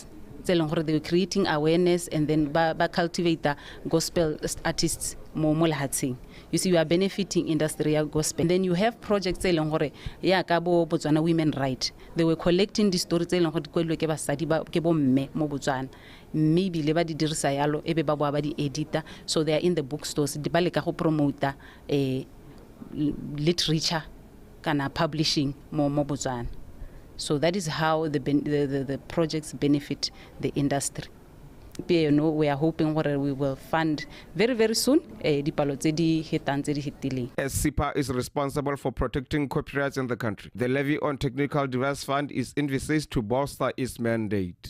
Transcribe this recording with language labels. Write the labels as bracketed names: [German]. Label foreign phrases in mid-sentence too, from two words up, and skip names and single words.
[English] They were creating awareness and then cultivate the gospel artists more. You see, you are benefiting industry gospel. And then you have projects Botswana women right. They were collecting the stories maybe [Tswana] le ba di dirisa yalo ebe ba boa ba di editor, [English] so they are in the bookstores [Tswana] di ba leka go [English] promote literature [Tswana] kana publishing mo Botswana. [English] So that is how the projects benefit the industry. We are hoping we will fund very, very soon. As SIPA is responsible for protecting copyrights in the country, the Levy on Technical Device Fund is envisaged to bolster its mandate.